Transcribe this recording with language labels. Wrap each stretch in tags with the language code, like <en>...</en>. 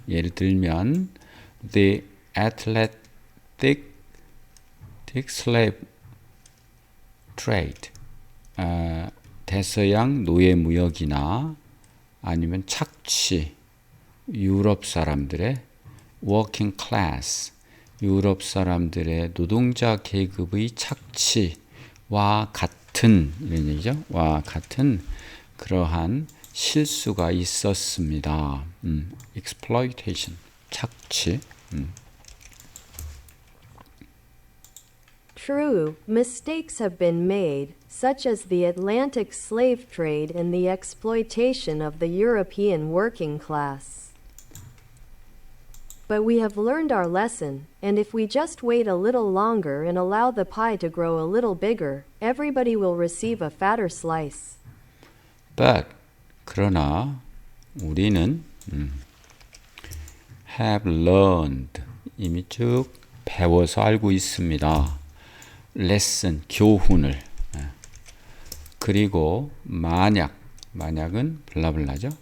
<ko>예를 들면,</ko> <en>the Atlantic slave trade,</en> <ko>대서양 노예무역이나 아니면 착취, 유럽 사람들의</ko> <en>working class,</en> <ko>유럽 사람들의 노동자 계급의 착취와 같은, 이런 얘기죠. 와 같은 그러한 실수가 있었습니다. exploitation, 착취.</ko> <en>True, mistakes have been made, such as the Atlantic slave trade and the exploitation of the European working class. But we have learned our lesson, and if we just wait a little longer and allow the pie to grow a little bigger, everybody will receive a fatter slice. But,</en> <ko>그러나 우리는</ko> <en>have learned,</en> <ko>이미 쭉 배워서 알고 있습니다.</ko> <en>lesson,</en> <ko>교훈을. 그리고 만약은 블라블라죠.</ko>